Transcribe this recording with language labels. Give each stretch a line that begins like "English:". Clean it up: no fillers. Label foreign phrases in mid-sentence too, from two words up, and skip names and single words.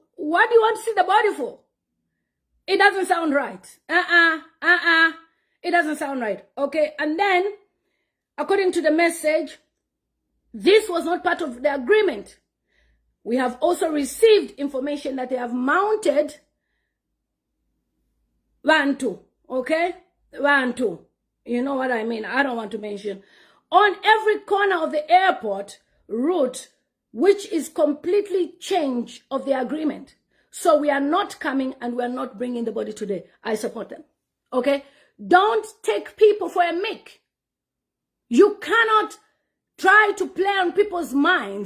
English: What do you want to see the body for? It doesn't sound right. It doesn't sound right. Okay, and then, according to the message, this was not part of the agreement. We have also received information that they have mounted Bantu, okay? Bantu. You know what I mean? I don't want to mention. On every corner of the airport route, which is completely change of the agreement. So we are not coming and we are not bringing the body today. I support them, okay? Don't take people for a mick. You cannot try to play on people's minds.